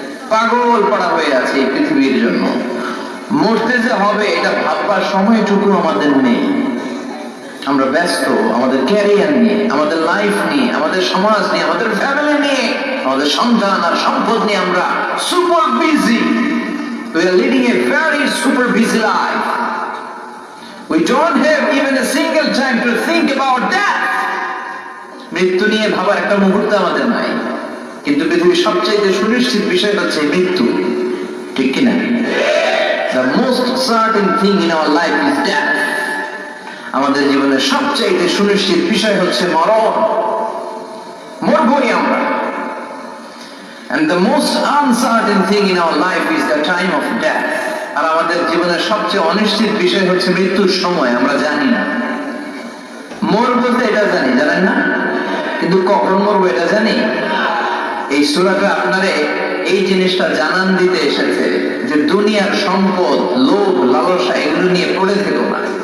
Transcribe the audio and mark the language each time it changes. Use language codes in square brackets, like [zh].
[bn] পাগল পাড়া হয়ে আছে এই পৃথিবীর জন্য। মরতে যে হবে এটা ভাববার সময়টুকু আমাদের নেই। আমরা ব্যস্ত আমাদের ক্যারিয়ার নিয়ে, আমাদের লাইফ নিয়ে, আমাদের সমাজ নিয়ে, আমাদের ফ্যামিলি নিয়ে, আমাদের সন্তান আর সম্পদ নিয়ে আমরা super busy. [en] We are leading a very super busy life. We don't have even a single time to think about death. [bn] মৃত্যু নিয়ে ভাবার একটা মুহূর্ত আমাদের নাই। কিন্তু পৃথিবীর সবচেয়ে সুনিশ্চিত বিষয় হচ্ছে মৃত্যু, ঠিক কিনা? [en] The most certain thing in our life is death. [bn] আমাদের জীবনের সবচেয়ে সুনিশ্চিত বিষয় হচ্ছে মরণ। মরবই আমরা। [en] And the most uncertain thing in our life is the time of death. [bn] আর আমাদের জীবনের সবচেয়ে অনিশ্চিত বিষয় হচ্ছে মৃত্যুর সময়। আমরা জানি না। মরবো তো এটা জানি, জানেন না? কিন্তু কখন মরবো এটা জানি? এই সূরাটা আপনারে এই জিনিসটা জানান দিতে এসেছে যে দুনিয়ার সম্পদ, লোভ, লালসা এগুলো নিয়ে পড়ে থেকো না।